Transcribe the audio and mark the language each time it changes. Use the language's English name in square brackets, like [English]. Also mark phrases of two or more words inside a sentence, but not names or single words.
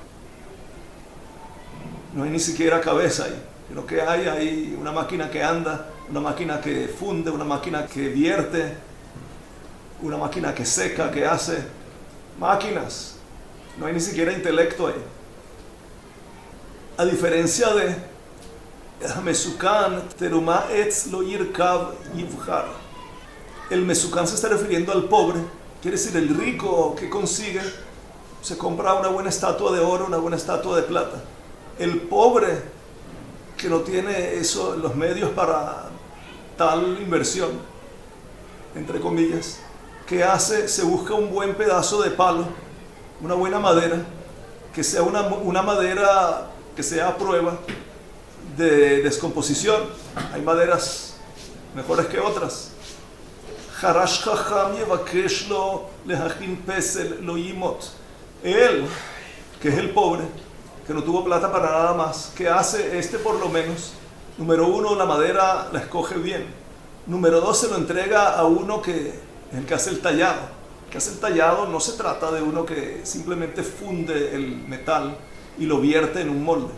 [Spanish] No hay ni siquiera cabeza ahí. Lo que hay una máquina que anda, una máquina que funde, una máquina que vierte, una máquina que seca, que hace máquinas. No hay ni siquiera intelecto ahí. A diferencia de [Hebrew] מסכן תרומה עץ לא ירקב יבחר. [Spanish] El Mesukan se está refiriendo al pobre, quiere decir el rico que consigue, se compra una buena estatua de oro, una buena estatua de plata. El pobre que no tiene los medios para tal inversión, entre comillas, ¿qué hace? Se busca un buen pedazo de palo, una buena madera, que sea una madera que sea a prueba de descomposición. Hay maderas mejores que otras. [Hebrew] חרש חכם יבקש לו להכין פסל לא ימוט. [Spanish] Él, que es el pobre, que no tuvo plata para nada más, ¿qué hace? Por lo menos, número uno, la madera la escoge bien. Número dos, se lo entrega a uno que es el que hace el tallado. El que hace el tallado no se trata de uno que simplemente funde el metal y lo vierte en un molde.